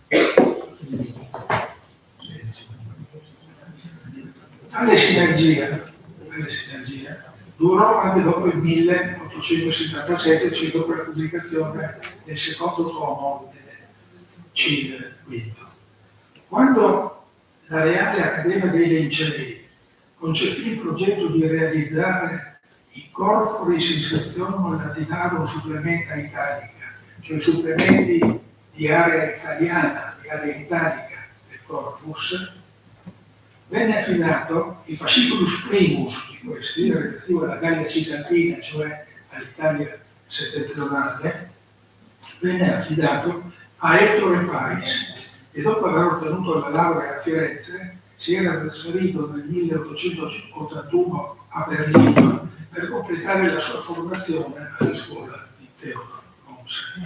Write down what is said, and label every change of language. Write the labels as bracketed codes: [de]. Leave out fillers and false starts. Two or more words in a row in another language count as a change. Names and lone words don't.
[it] Tale sinergia durò anche dopo il 1877, cioè dopo la pubblicazione del secondo tomo del Cide V. Quando la Reale Accademia dei Lincei concepì il progetto di realizzare i [la] corporis inscriptionum latinarum supplementa italica, [it] cioè supplementi di area italiana, di area italica del corpus, venne affidato il [la] fasciculus primus [it] di questi, relativo alla Gallia Cisalpina, cioè all'Italia settentrionale, venne affidato a Ettore Pais, e dopo aver ottenuto la laurea a Firenze si era trasferito nel 1881 a Berlino per completare la sua formazione alla scuola di Theodor Mommsen.